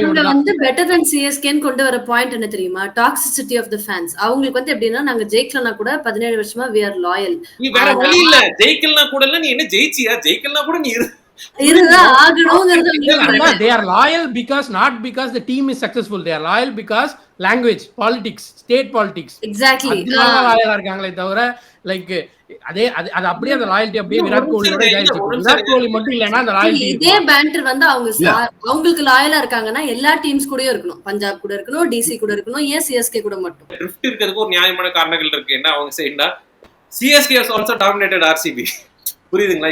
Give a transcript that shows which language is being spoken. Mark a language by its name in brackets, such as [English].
[Tamil] வந்து better than CSK கொண்டு வர பாயிண்ட் என்ன தெரியுமா? Toxicity of the fans. அவங்களுக்கு வந்து எப்படின்னா நாங்க ஜெயிக்கலனா கூட 17 வருஷமா [English] we are loyal. [Tamil] நீ வேற வழி இல்ல, ஜெயிக்கலனா கூட இல்ல, நீ என்ன ஜெயிச்சியா? ஜெயிக்கலனா கூட நீ இதுதான் ஆகணுங்கிறது. [English] they are loyal because not because the team is successful, they are loyal because language, politics, state politics. Exactly. [Tamil] லாயலா இருக்காங்களே தவிர லைக் அதே அது அப்படியே அந்த லாயல்ட்டி அப்படியே விராட் கோலியோட இதாயிடுச்சு. விராட் கோலி மட்டும் இல்லைன்னா அந்த லாயல்ட்டி இதே பேண்டர் வந்து அவங்களுக்கு லாயலா இருக்காங்கன்னா எல்லா டீம்ஸ் கூடயும் இருக்கணும். பஞ்சாப் கூட இருக்கணும், டிசி கூட இருக்கணும், ஏன் சிஎஸ்கே கூட மட்டும். ட்ரிஃப்ட் இருக்கிறதுக்கு ஒரு நியாயமான காரணங்கள் இருக்கு. என்ன அவங்க செய்யண்டா, CSK [English] has also dominated RCB. [Tamil] புரியுதுங்களா?